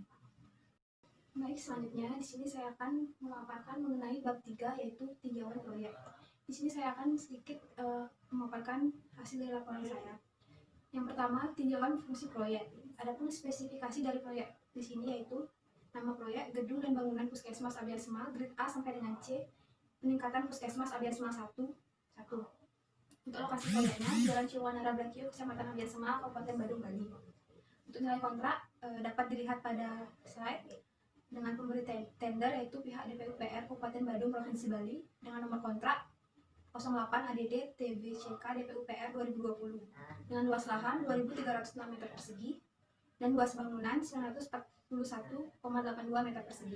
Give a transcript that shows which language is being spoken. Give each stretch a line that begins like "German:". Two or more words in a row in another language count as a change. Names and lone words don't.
Indonesian: Baik, selanjutnya di sini saya akan memaparkan mengenai bab 3 yaitu tinjauan proyek. Di sini saya akan sedikit memaparkan hasil dari laporan saya. Yang pertama, tinjauan fungsi proyek. Adapun spesifikasi dari proyek di sini yaitu nama proyek, gedung dan bangunan Puskesmas Abian Semal, grade A sampai dengan C, peningkatan Puskesmas Abian Semal 1. Untuk lokasi proyeknya, Jalan Ciwanara Blakio, Kecamatan Abian Semal, Kabupaten Badung, Bali. Untuk nilai kontrak dapat dilihat pada slide dengan pemberi tender yaitu pihak DPUPR Kabupaten Badung, Provinsi Bali dengan nomor kontrak 08 ADD TBCK DPUPR 2020 dengan luas lahan 2.306 meter persegi dan luas bangunan 941,82 meter persegi.